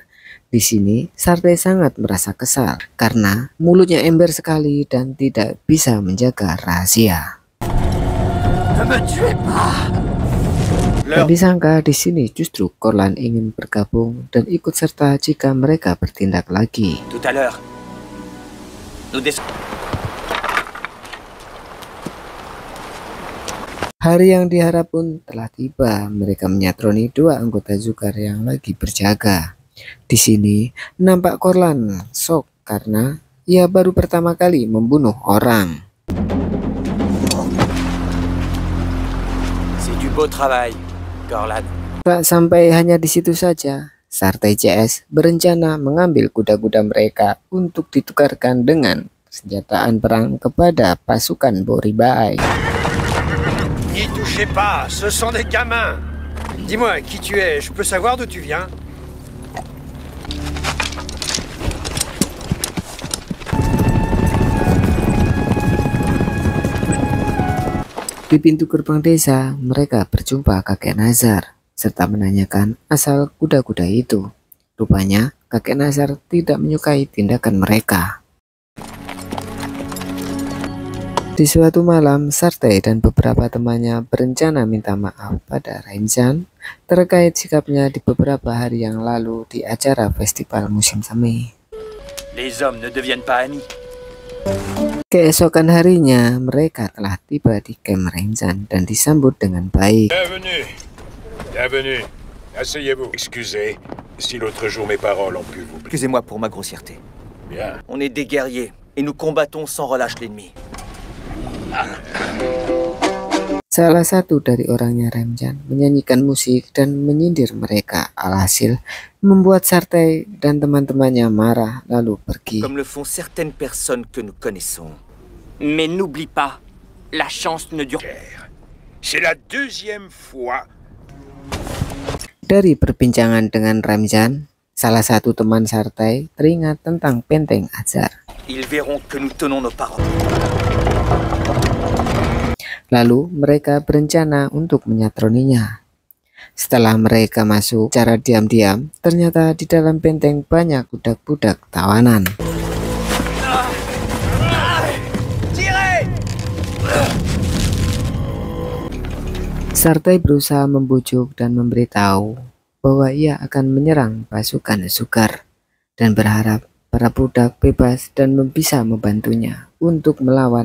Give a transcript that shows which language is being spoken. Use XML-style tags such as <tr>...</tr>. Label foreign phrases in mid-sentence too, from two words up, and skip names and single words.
<id>Di sini Sartai sangat merasa kesal karena mulutnya ember sekali dan tidak bisa menjaga rahasia. Tak disangka di sini justru Korlan ingin bergabung dan ikut serta jika mereka bertindak lagi.</id> <fr>Tout à l'heure.</fr> <id>Hari yang diharap pun telah tiba. Mereka menyatroni dua anggota Zogar yang lagi berjaga. Di sini nampak Korlan shock karena ia baru pertama kali membunuh orang.</id> <fr>C'est du beau travail, Corlan.</fr> <id>Tak sampai hanya di situ saja, Sartai CS berencana mengambil kuda-kuda mereka untuk ditukarkan dengan senjataan perang kepada pasukan Boribai.</id> <fr>N'y touchez pas, ce sont des gamins. Dis-moi, qui tu es? Je peux savoir d'où tu viens?</fr> <id>Di pintu gerbang desa, mereka berjumpa Kakek Nazar serta menanyakan asal kuda-kuda itu. Rupanya, Kakek Nazar tidak menyukai tindakan mereka. Di suatu malam, Sartai dan beberapa temannya berencana minta maaf pada Ramzan terkait sikapnya di beberapa hari yang lalu di acara festival musim semi.</id> <fr>Les hommes ne deviennent pas amis.</fr> <id>Keesokan harinya, mereka telah tiba di camp Ramzan dan disambut dengan baik.</id> <fr>Bienvenue. Bienvenue. Asseyez-vous. Excusez si l'autre jour mes paroles ont pu vous blesser. Excusez-moi pour ma grossièreté. Bien. On est des guerriers et nous combattons sans relâche l'ennemi.</fr> <id>Salah satu dari orangnya Ramjan menyanyikan musik dan menyindir mereka. Alhasil membuat Sartay dan teman-temannya marah lalu pergi.</id> <fr>Comme le font certaines personnes que nous connaissons. Mais n'oublie pas, la chance ne dure. C'est la deuxième fois.</fr> <id>Dari perbincangan dengan Ramjan, salah satu teman Sartay teringat tentang benteng Azar.</id> <fr>Ils verront que nous tenons nos paroles.</fr> <id>Lalu mereka berencana untuk menyatroninya. Setelah mereka masuk secara diam-diam, ternyata di dalam benteng banyak budak-budak tawanan. Sartay berusaha membujuk dan memberitahu bahwa ia akan menyerang pasukan Zugar dan berharap para budak bebas dan bisa membantunya untuk melawan.</id>